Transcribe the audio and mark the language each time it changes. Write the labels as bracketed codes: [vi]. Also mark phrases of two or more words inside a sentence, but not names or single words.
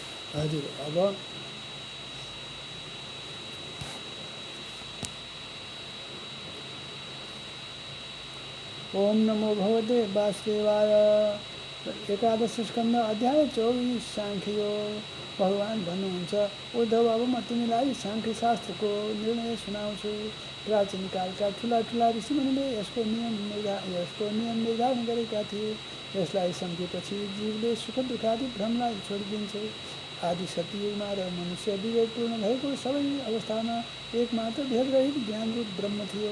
[ne] हजुर अब [sa] ओम नमो भगवते वासुदेवाय। [ne] एकादश स्कन्द अध्याय 24 सांख्य योग। भगवान भन्नुहुन्छ, उद्धव अब म तिमीलाई सांख्य शास्त्रको निर्णय सुनाउँछु। प्राचीन कालका ठुला ठुला ऋषिमुनिले यसको नियम निर्धारण गरेका थिए। यसलाई सम्झेपछि जीवले सुख दुःखादि भ्रमलाई छोडिदिन्छ। आदि सत्ययुगमा र मनुष्य विवेकपूर्ण भएको सबै अवस्थामा एकमात्र भेदरहित ज्ञानरूप ब्रह्म थियो।